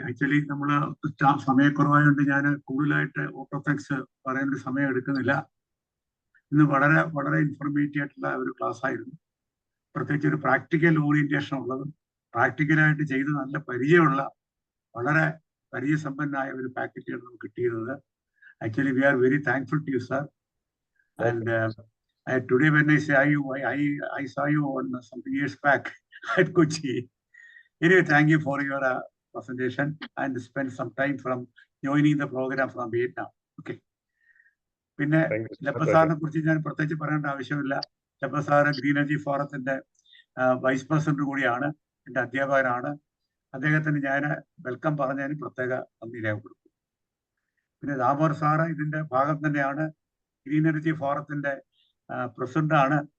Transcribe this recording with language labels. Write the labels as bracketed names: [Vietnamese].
[Malayalam] Actually നമ്മൾ സമയക്കുറവായതുകൊണ്ട് ഞാൻ കൂടുതലായിട്ട് വോട്ട് ഓഫ് താങ്ക്സ് പറയാനൊരു സമയം എടുക്കുന്നില്ല. ഇന്ന് വളരെ വളരെ ഇൻഫോർമേറ്റീവ് ആയിട്ടുള്ള ഒരു ക്ലാസ് ആയിരുന്നു. പ്രത്യേകിച്ച് ഒരു പ്രാക്ടിക്കൽ ഓറിയന്റേഷൻ ഉള്ളതും പ്രാക്ടിക്കലായിട്ട് ചെയ്ത് നല്ല പരിചയമുള്ള വളരെ പരിചയസമ്പന്നായ ഒരു പാക്കറ്റാണ് നമുക്ക് കിട്ടിയിരുന്നത്. [English] Actually we are very thankful to you sir. And today when I say I saw you on some years back at Kochi. Anyway, thank you for your presentation and spend some time from joining the program from Vietnam. Okay. [Malayalam] പിന്നെ [English] Thank you. [Malayalam] ലപ്പ [English] Pleasure. [Malayalam] സാറിനെ കുറിച്ച് ഞാൻ പ്രത്യേകിച്ച് പറയേണ്ട ആവശ്യമില്ല. ലപ്പ sir green energy ഫോറത്തിന്റെ vice president കൂടിയാണ്, എൻ്റെ അധ്യാപകനാണ്. അദ്ദേഹത്തിന് ഞാൻ വെൽക്കം പറഞ്ഞതിന് പ്രത്യേക നന്ദി രേഖപ്പെടുത്തും. പിന്നെ ദാമോദർ സാറ് ഇതിന്റെ ഭാഗം തന്നെയാണ്, ഗ്രീൻ എനർജി ഫോറത്തിന്റെ പ്രസിഡന്റാണ്.